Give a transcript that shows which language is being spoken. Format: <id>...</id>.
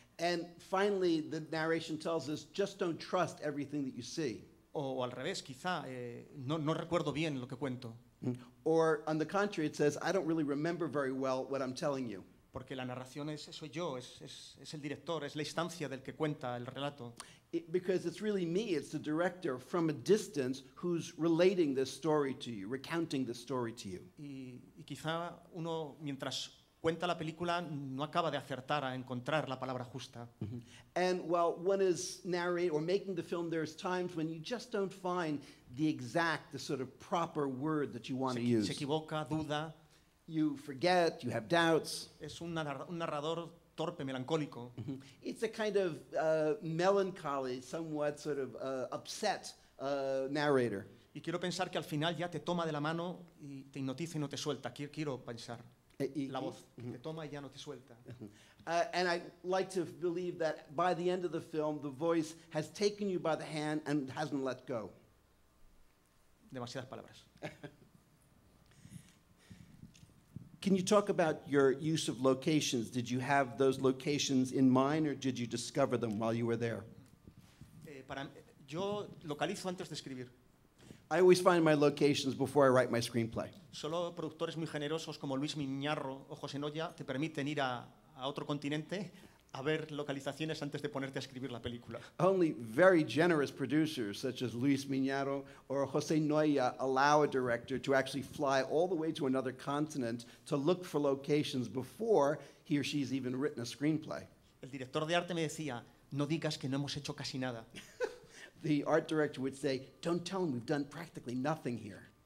<en>And finally the narration tells us, just don't trust everything that you see.</en> <es>O al revés, quizá, no recuerdo bien lo que cuento.</es> <en>Or on the contrary, it says, I don't really remember very well what I'm telling you.</en> <es>Porque la narración soy yo, es el director, es la instancia del que cuenta el relato.</es> <en>Because it's really me, it's the director from a distance who's relating this story to you, recounting this story to you.</en> <es>Y quizá uno, mientras cuenta la película, no acaba de acertar a encontrar la palabra justa.</es> <en>And while one is narrating or making the film, there's times when you just don't find the sort of proper word that you want to use.</en> <es>Se equivoca, duda.</es> <en>You forget, you have doubts.</en> <es>Es un narrador torpe, melancólico.</es> <en>It's a kind of melancholy, somewhat sort of upset narrator.</en> <es>Y quiero pensar que al final ya te toma de la mano y te hipnotiza y no te suelta. Quiero pensar. La voz te toma y ya no te suelta.</es> <en>And I like to believe that by the end of the film, the voice has taken you by the hand and hasn't let go.</en> <es>Demasiadas palabras.</es> <en>Can you talk about your use of locations? Did you have those locations in mind, or did you discover them while you were there?</en> <es>Yo localizo antes de escribir.</es> <en>I always find my locations before I write my screenplay.</en> <es>Solo productores muy generosos como Luis Miñarro o José Noya te permiten ir a otro continente a ver localizaciones antes de ponerte a escribir la película.</es> <en>Only very generous producers such as Luis Miñaro or José Noya allow a director to actually fly all the way to another continent to look for locations before he or she's even written a screenplay.</en> <es>El director de arte me decía, no digas que no hemos hecho casi nada.</es> <en>The art director would say, don't tell them we've done practically nothing here.</en>